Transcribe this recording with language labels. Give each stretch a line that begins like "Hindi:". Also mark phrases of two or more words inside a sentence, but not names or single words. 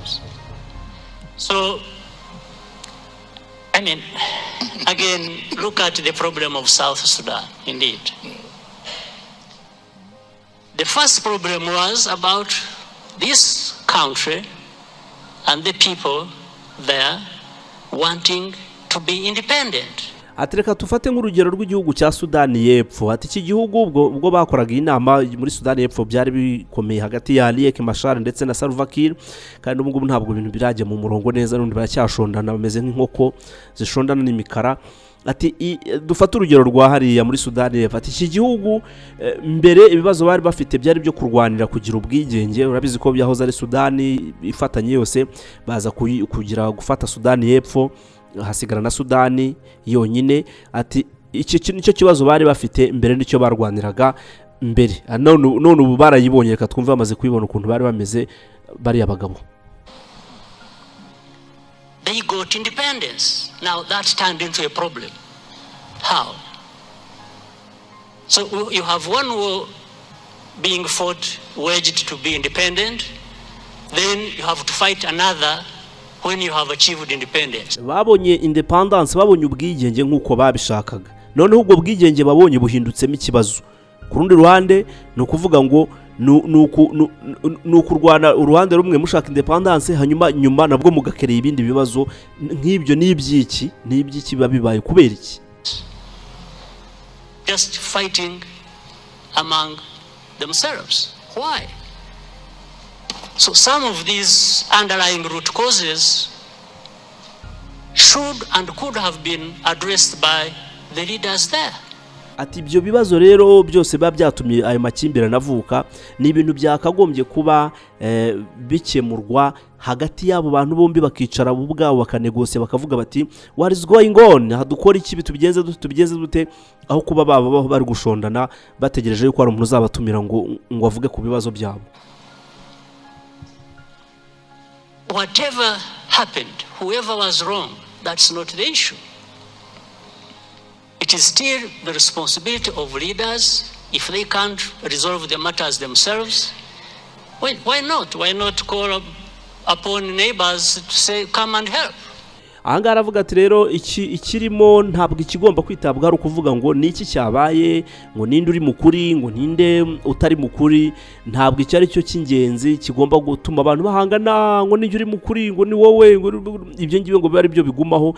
English: So I mean, again, look at the problem of South Sudan, indeed. The first problem was about this country and the people there wanting to be independent.
Kinyarwanda: Atereka tufate nk'urugero rw'igihugu cya Sudani y'Epfo. Ati iki gihugu ubwo bakoraga inama muri Sudani y'Epfo byari bikomeye hagati ya Riek Machar ndetse na Salva Kiir, kandi ubwo ntabwo ibintu birajya mu murongo neza, n'undi baracyashondana bameze nk'inkoko zishondana n'imikara. Ati dufate urugero rwa hariya muri Sudani y'Epfo. Ati iki gihugu mbere ibibazo bari bafite byari byo kurwanira kugira ubwigenge. Urabizi ko byahoze ari Sudani ifatanye yose, baza kugira gufata Sudani y'Epfo hasigara na Sudani yonyine. Ati iki nicyo kibazo bari bafite mbere nicyo barwaniraga mbere. None ubu barayibonye, reka twumve bamaze kubibona ukuntu bari bameze bari abagabo.
English: They got independence. Now that turned into a problem. How? So you have one war being fought, waged to be independent, then you have to fight another when you have achieved independence.
Kinyarwanda: Babonye independence, babonye ubwigenge nk'uko babishakaga, noneho ubwo bwigenge babonye buhindutsemo ikibazo. Ku rundi ruhande ni ukuvuga ngo nukurwana uruhande rumwe mushaka independence, hanyuma nyuma nabwo mugakereye ibindi bibazo nk'ibyo n'ibyiki babibaye kubera iki?
English: Just fighting among themselves. Why? So some of these underlying root causes should and could have been addressed by the leaders there.
Kinyarwanda: Ati ibyo bibazo rero byose biba byatumye ayo makimbirane avuka, ni ibintu byakagombye kuba bikemurwa hagati y'abo bantu bombi, bakicara ubwabo bakanegose, bakavuga bati
English: what is going on,
Kinyarwanda: hadukora iki, bitubigenze dute, aho kuba baba bari gushondana bategereje yuko hari umuntu uzabatumira ngo avuge ku bibazo byabo.
English: Whatever happened, whoever was wrong, that's not the issue. It is still the responsibility of leaders. If they can't resolve the matters themselves, why not? Why not call upon neighbors to say, come and help?
Kinyarwanda: Ahangaha aravuga ati rero ikirimo ntabwo ikigomba kwitabwa ari ukuvuga ngo niki cyabaye, ngo ninde uri mukuri, ngo ninde utari mukuri. Ntabwo icyo ari cyo cy'ingenzi kigomba gutuma abantu bahangana, ngo ninde uri mukuri, ngo ni wowe, ibyo ngibyo ngo biba ari byo bigumaho.